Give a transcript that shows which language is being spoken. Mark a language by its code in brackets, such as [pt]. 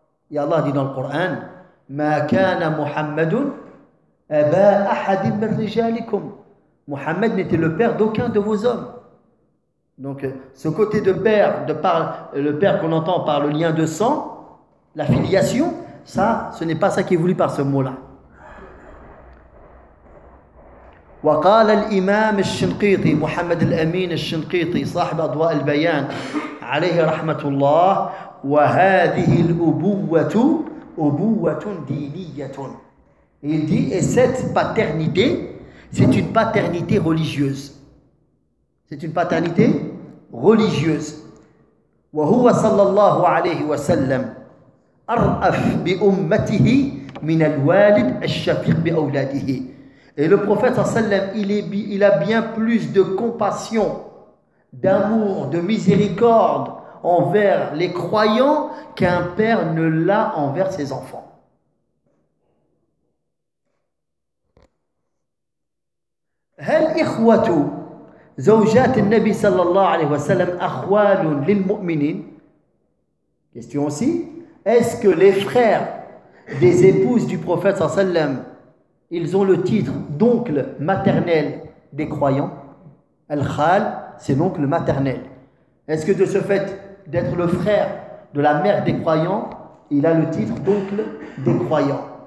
[fr] Et Allah dit dans le Coran, « [ar] Ma kana Muhammadun aba ahadim min rijalikum [fr] » Muhammad n'était le père d'aucun de vos hommes. Donc, ce côté de père, de par le père qu'on entend par le lien de sang, la filiation, ça, ce n'est pas ça qui est voulu par ce mot-là. [ar] وقال الإمام الشنقيطي محمد الأمين الشنقيطي صاحب أضواء البيان عليه رحمة الله وهذه الأبوة أبوة دينية. [fr] Il dit et cette paternité c'est une paternité religieuse. C'est une paternité religieuse. [ar] وهو صلى الله عليه وسلم أرأف بأمته من الوالد الشفيق بأولاده. [fr] Et le prophète sallam, il a bien plus de compassion, d'amour, de miséricorde envers les croyants qu'un père ne l'a envers ses enfants. [ar] هل إخوة زوجات النبي صلى الله عليه وسلم أخوال للمؤمنين؟ [fr] Question aussi. Est-ce que les frères des épouses du prophète sallam ils ont le titre d'oncle maternel des croyants. Al-Khal, c'est l'oncle maternel. Est-ce que de ce fait d'être le frère de la mère des croyants, il a le titre d'oncle des croyants?